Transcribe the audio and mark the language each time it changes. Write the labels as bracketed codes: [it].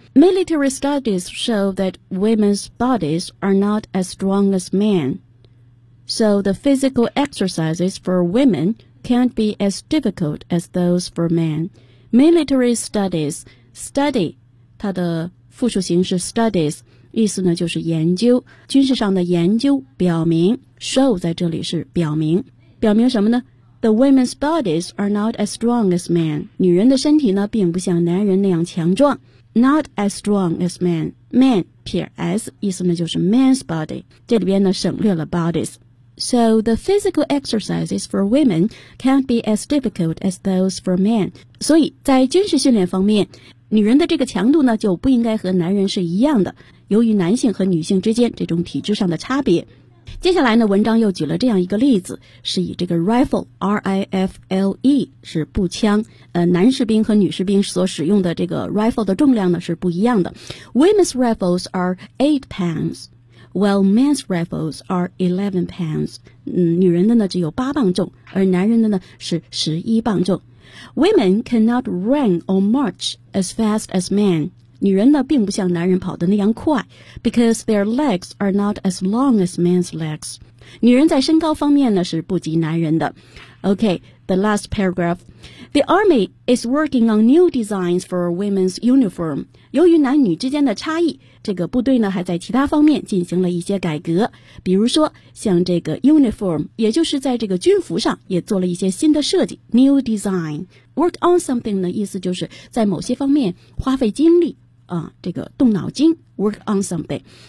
[en] Military studies show that women's bodies are not as strong as men, so the physical exercises for womencan't be as difficult as those for men. [zh] Military studies, study, 它的复数形式 studies, 意思呢就是研究，军事上的研究表明， show 在这里是表明，表明什么呢？ [en] The women's bodies are not as strong as men. [zh] 女人的身体呢并不像男人那样强壮。 [en] Not as strong as men. Man, 撇 s, [zh] 意思呢就是 [en] man's body. [zh] 这里边呢省略了 bodies. [en] So the physical exercises for women can't be as difficult as those for men. [zh] 所以在军事训练方面，女人的这个强度呢就不应该和男人是一样的，由于男性和女性之间这种体制上的差别。接下来呢文章又举了这样一个例子，是以这个 rifle, R-I-F-L-E, 是步枪，男士兵和女士兵所使用的这个 rifle 的重量呢是不一样的。 [en] Women's rifles are 8 pounds. While men's rifles are 11 pounds, [zh] 女人的呢只有8磅重，而男人的呢是11磅重。 [en] Women cannot run or march as fast as men, [zh] 女人呢并不像男人跑得那样快 [en] because their legs are not as long as men's legs. [zh] 女人在身高方面呢是不及男人的。 [en] Okay, the last paragraph. The army is working on new designs for women's uniform. [zh] 由于男女之间的差异，这个部队呢还在其他方面进行了一些改革。比如说像这个 uniform, 也就是在这个军服上也做了一些新的设计 new design. Work on something 的意思就是在某些方面花费精力、这个动脑筋 work on something.